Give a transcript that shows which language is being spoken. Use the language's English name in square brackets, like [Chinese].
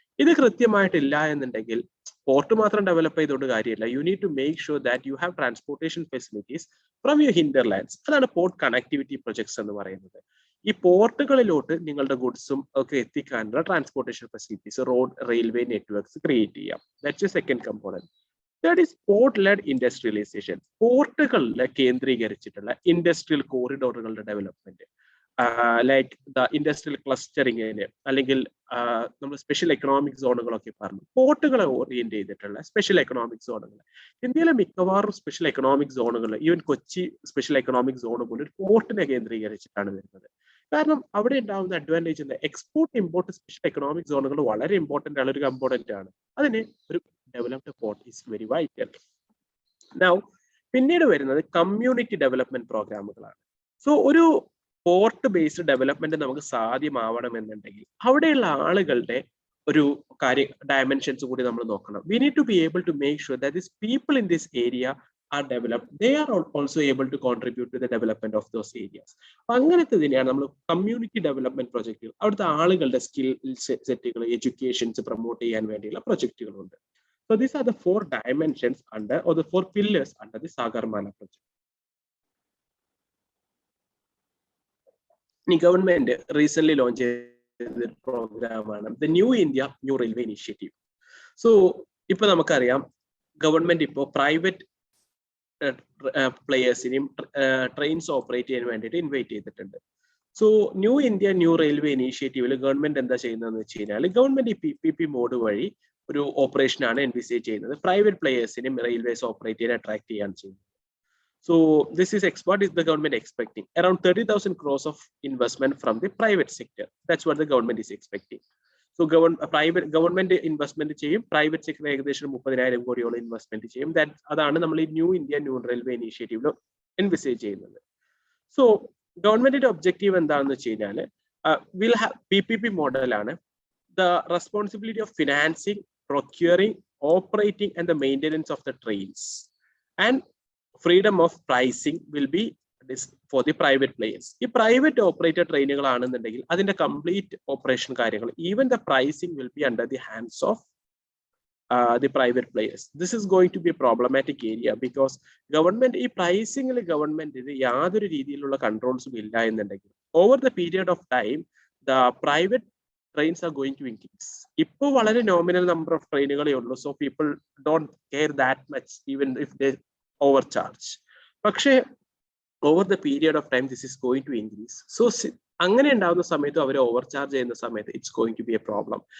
[Malayalam] ഇത് കൃത്യമായിട്ടില്ല എന്നുണ്ടെങ്കിൽ പോർട്ട് മാത്രം ഡെവലപ്പ് ചെയ്തുകൊണ്ട് കാര്യമില്ല. [English] You need to make sure that you have transportation facilities from your hinterlands. [Malayalam] അതാണ് പോർട്ട് കണക്ടിവിറ്റി പ്രൊജക്ട്സ് എന്ന് പറയുന്നത്. ഈ പോർട്ടുകളിലോട്ട് നിങ്ങളുടെ ഗുഡ്സും ഒക്കെ എത്തിക്കാനുള്ള transportation facilities, road, railway networks create ചെയ്യാം. [English] That's a second component. That is port-led industrialization. [Malayalam] പോർട്ടുകളിൽ കേന്ദ്രീകരിച്ചിട്ടുള്ള industrial കോറിഡോറുകളുടെ development, [English] like the industrial [Malayalam] ക്ലസ്റ്ററിങ്ങിന്, അല്ലെങ്കിൽ നമ്മൾ സ്പെഷ്യൽ എക്കണോമിക് സോണുകളൊക്കെ പറഞ്ഞു, പോർട്ടുകളെ ഓറിയന്റ് ചെയ്തിട്ടുള്ള സ്പെഷ്യൽ എക്കണോമിക് സോണുകൾ. ഇന്ത്യയിലെ മിക്കവാറും സ്പെഷ്യൽ എക്കണോമിക് സോണുകൾ, even Kochi special economic zone പോലും ഒരു പോർട്ടിനെ കേന്ദ്രീകരിച്ചിട്ടാണ് വരുന്നത്. കാരണം അവിടെ ഉണ്ടാകുന്ന അഡ്വാൻറ്റേജ് എന്താ? എക്സ്പോർട്ട് ഇമ്പോർട്ട് സ്പെഷ്യൽ എക്കണോമിക് സോണുകൾ വളരെ ഇമ്പോർട്ടന്റ് ആണ്, ഒരു കമ്പോണന്റ് ആണ്. അതിന് ഒരു developed port [English] Is very vital. [Malayalam] Now പിന്നീട് വരുന്നത് കമ്മ്യൂണിറ്റി ഡെവലപ്മെന്റ് പ്രോഗ്രാമുകളാണ്. സോ ഒരു പോർട്ട് ബേസ്ഡ് ഡെവലപ്മെന്റ് നമുക്ക് സാധ്യമാവണമെന്നുണ്ടെങ്കിൽ അവിടെയുള്ള ആളുകളുടെ ഒരു ഡയമെൻഷൻസ് കൂടി നമ്മൾ നോക്കണം. [English] We need to be able to make sure that this people in this area are developed, they are also able to contribute to the development of those areas. [Malayalam] അങ്ങനത്തെ തന്നെയാണ് നമ്മൾ കമ്മ്യൂണിറ്റി ഡെവലപ്മെന്റ് പ്രൊജക്റ്റുകൾ. അവിടുത്തെ ആളുകളുടെ skill സെറ്റുകൾ, educations promote ചെയ്യാൻ വേണ്ടിയുള്ള പ്രൊജക്റ്റുകളുണ്ട്. [English] So these are the 4 dimensions under, or the 4 pillars under the Sagarmala project. The government recently launched the program, the New India New Railway Initiative. [Malayalam] So ipo namakkariyam government ipo private പ്ലേയേഴ്സിനെയും trains operate ചെയ്യാൻ വേണ്ടിയിട്ട് invite ചെയ്തിട്ടുണ്ട്. So new India new railway ഇനീഷ്യേറ്റീവിൽ government എന്താ ചെയ്യുന്നതെന്ന് വെച്ച് കഴിഞ്ഞാൽ, government ഈ PPP mode വഴി ഒരു ഓപ്പറേഷനാണ് എൻവിസേജ് ചെയ്യുന്നത്. പ്രൈവറ്റ് പ്ലേയേഴ്സിനെയും റെയിൽവേസ് ഓപ്പറേറ്റ് ചെയ്യാൻ അട്രാക്ട് ചെയ്യാൻ ചെയ്യുന്നത്. [English] So this is what is the government expecting? Around 30,000 crores of investment from the private sector. That's what the government is expecting. [Malayalam] So government investment ചെയ്യും, private sector ഏകദേശം 30,000 കോടിയോളം investment ചെയ്യും. അതാണ് നമ്മൾ ഈ new India new railway ഇനീഷ്യേറ്റീവിൽ envisage ചെയ്യുന്നത്. So ഗവൺമെന്റിന്റെ objective എന്താണെന്ന് വെച്ച് കഴിഞ്ഞാൽ, PPP മോഡലാണ്. [English] The responsibility of financing, procuring operating and the maintenance of the trains, and freedom of pricing will be for the private players. ഈ private operator [Malayalam] ട്രെയിനുകളാണെന്നുണ്ടെങ്കിൽ അതിന്റെ [English] complete operation കാര്യങ്ങൾ, even the pricing will be under the hands of the private players. This is going to be a problematic area because government [Malayalam] ഈ pricing ഗവൺമെന്റിന് യാതൊരു രീതിയിലുള്ള കൺട്രോൾസും ഇല്ല എന്നുണ്ടെങ്കിൽ [English] over the period of time the private trains are going to increase. [Malayalam] ഇപ്പോൾ വളരെ [English] nominal number of [Malayalam] ട്രെയിനുകളേ ഉള്ളൂ, [English] so people don't care that much even if they overcharge. പക്ഷേ over the period of time this is going to increase. [Malayalam] So അങ്ങനെ ഉണ്ടാവുന്ന സമയത്ത് അവർ ഓവർചാർജ് ചെയ്യുന്ന സമയത്ത് [English] it's going to be a problem.